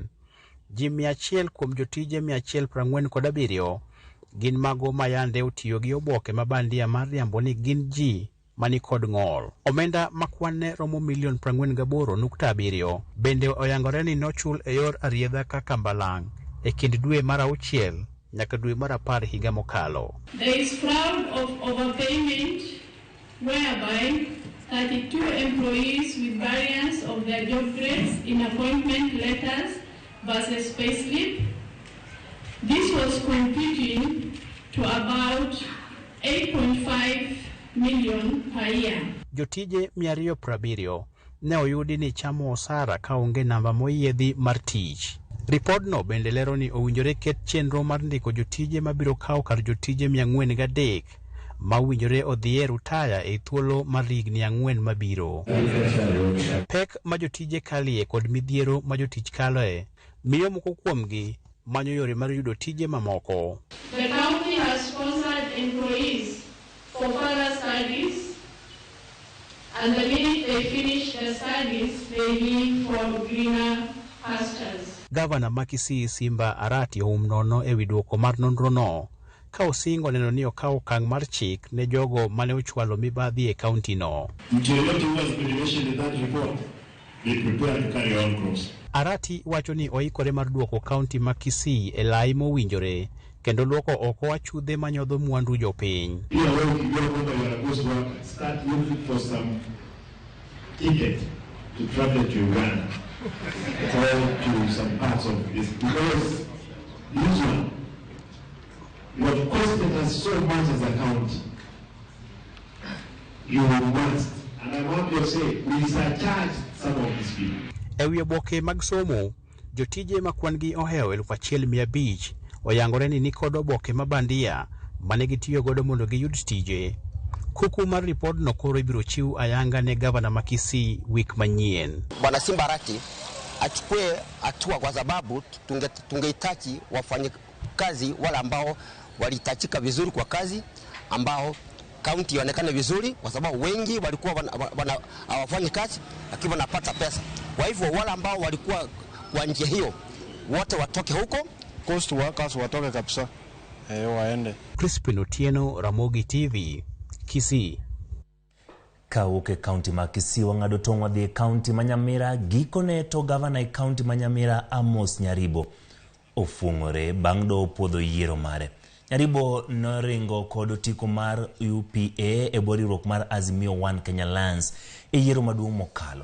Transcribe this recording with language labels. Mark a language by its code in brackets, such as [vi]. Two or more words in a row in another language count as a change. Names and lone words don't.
[luo] Ji 100 kuom jotije 147 gin mago mayande otiyo gi oboke mabandia mar riambo ni gin ji mani kod ng'ol. Omenda makwanne romo $48.7 bende oyangore ni nochul e yor ariedha kaka mbalang' e kind dwe mar 6 nyaka dwe mar 10 higa mokalo. [en] There is fraud of overpayment whereby 32 employees with variance of their job grades in appointment letters versus payslip. This was computing to about 8.5 million per year. [luo] Jotije 270 ne oyudi ni chamo osara ka onge namba moyiedhi mar tich. Ripodno bende lero ni owinjore ket chenro mar ndiko jotije mabiro kawo kar jotije 403 ma owinjore odhi e rutaya e thuolo mar higni 4 mabiro. Pek ma jotije kalie kod midhiero ma jotich kaloe miyo moko kuomgi manyo yore mar yudo tije mamoko. [en] The county has sponsored employees for further studies, and the minute they finish their studies, they leave for greener pastures. [luo] Gavana ma Kisii Simba Arati nono e wi duoko mar nonrono ka osingo neno ni okawo okang' mar chik ne jogo mane ochwalo mibadhi e kaunti no. Arati wacho ni oikore mar duoko kaunti ma Kisii e lai mowinjore kendo luoko oko achudhe manyodho mwandu jopiny. [en] To some parts of this, because this one, what costed us so much as a county, you must, and I want to say, we surcharge some of these people. [luo] Ewi oboke mag somo, jotije makwan gi oheo 1,500 oyangore ni nikod oboke mabandia mane gitiyo godo mondo giyud tije. Kuku mar ripodno koro ibiro chiw ayanga ne gavana ma Kisii wik manyien. [sw] Bwana Simba Arati achukue hatua kwa sababu tungehitaji wafanye kazi wale ambao walitachika vizuri kwa kazi, ambao kaunti ionekane vizuri, kwa sababu wengi walikuwa hawafanyi kazi lakini wanapata pesa. Kwa hivyo wale ambao walikuwa kwa njia hiyo wote watoke huko, [en] cost workers [sw] watoke kabisa, waende. Crispin Otieno, Ramogi TV, Kisii. [luo] Kauke kaunti ma Kisii wang'ado tong' wadhi e kaunti ma Nyamira. Gikone to gavana e kaunti ma Nyamira Amos Nyaribo ofung'ore bang' do puodho yiero mare. Nyaribo noringo kod otiko mar UPA e boriruok mar Azimio One Kenya Alliance e yiero maduong' mokalo.